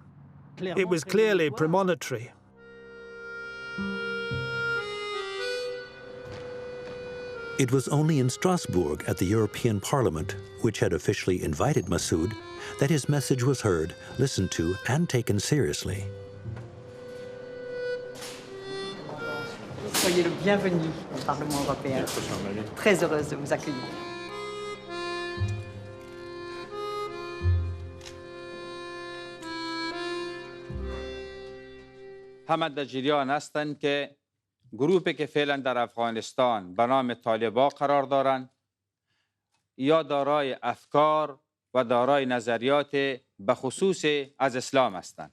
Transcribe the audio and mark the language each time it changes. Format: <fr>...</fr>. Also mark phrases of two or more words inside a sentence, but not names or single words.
<en>It was clearly premonitory. It was only in Strasbourg at the European Parliament, which had officially invited Massoud, that his message was heard, listened to, and taken seriously.</en> <fr>Soyez le bienvenu au Parlement européen. Très heureuse de vous accueillir.</fr> <fa>همه در جریان هستند که گروهی که فعلا در افغانستان به نام طالبان قرار دارند یا دارای افکار و دارای نظریات به خصوص از اسلام هستند.</fa>